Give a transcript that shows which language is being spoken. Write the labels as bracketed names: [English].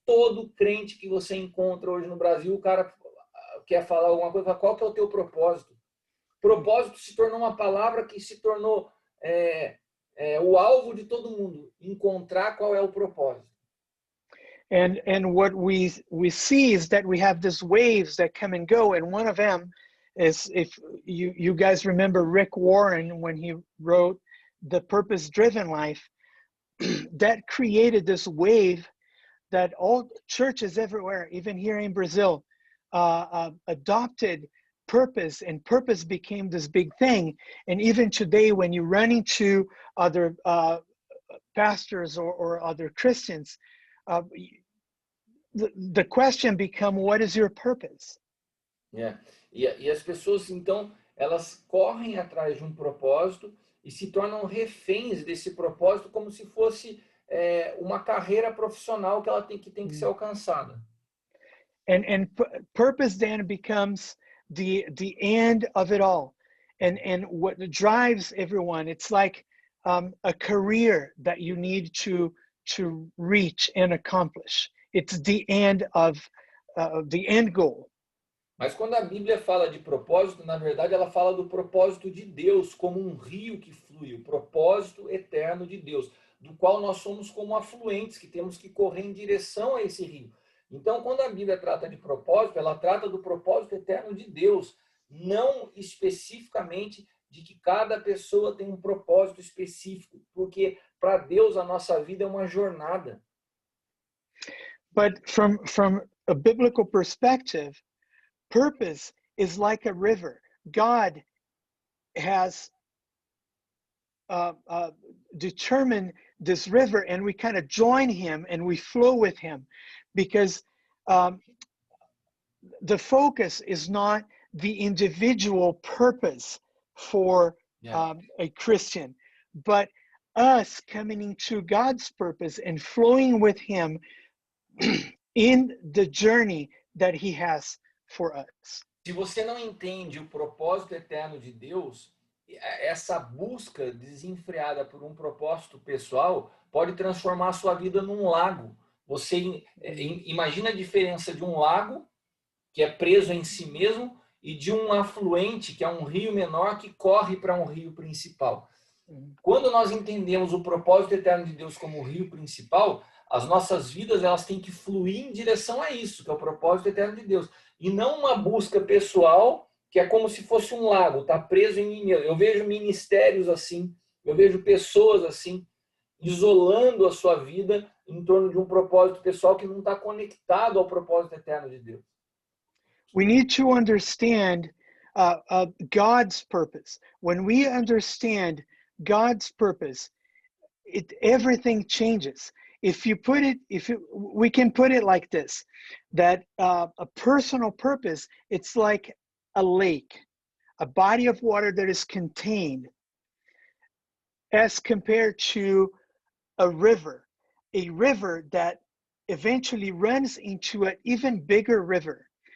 [Portuguese] Todo crente que você encontra hoje no Brasil, o cara quer falar alguma coisa, qual que é o teu propósito? Propósito se tornou uma palavra que se tornou o alvo de todo mundo, encontrar qual é o propósito. [English] And what we see is that we have these waves that come and go, and one of them is, if you guys remember Rick Warren when he wrote The Purpose-Driven Life, that created this wave that all churches everywhere, even here in Brazil, adopted purpose, and purpose became this big thing. And even today, when you run into other pastors or other Christians, the question become, what is your purpose? [Portuguese] E as pessoas, então, elas correm atrás de um propósito e se tornam reféns desse propósito como se fosse uma carreira profissional que ela tem que ser alcançada. [English] And purpose then becomes the end of it all. And what drives everyone, it's like a career that you need to reach and accomplish. It's the end of the end goal. [Portuguese] Mas quando a Bíblia fala de propósito, na verdade ela fala do propósito de Deus como um rio que flui, o propósito eterno de Deus, do qual nós somos como afluentes que temos que correr em direção a esse rio. Então, quando a Bíblia trata de propósito, ela trata do propósito eterno de Deus, não especificamente de que cada pessoa tem um propósito específico, porque para Deus a nossa vida é uma jornada. [English] But from a biblical perspective, purpose is like a river. God has determined this river, and we kind of join him and we flow with him, because the focus is not the individual purpose for a Christian, but us coming into God's purpose and flowing with him in the journey that he has for us. [Portuguese] Se você não entende o propósito eterno de Deus, essa busca desenfreada por um propósito pessoal pode transformar a sua vida num lago. Você imagina a diferença de um lago que é preso em si mesmo e de um afluente, que é um rio menor que corre para um rio principal. Quando nós entendemos o propósito eterno de Deus como o rio principal, as nossas vidas elas têm que fluir em direção a isso, que é o propósito eterno de Deus. E não uma busca pessoal, que é como se fosse um lago, está preso em mim. Eu vejo ministérios assim, eu vejo pessoas assim, isolando a sua vida em torno de um propósito pessoal que não está conectado ao propósito eterno de Deus. [English] We need to understand God's purpose. When we understand God's purpose, everything changes. We can put it like this, that a personal purpose, it's like a lake, a body of water that is contained, as compared to a river that eventually runs into an even bigger river.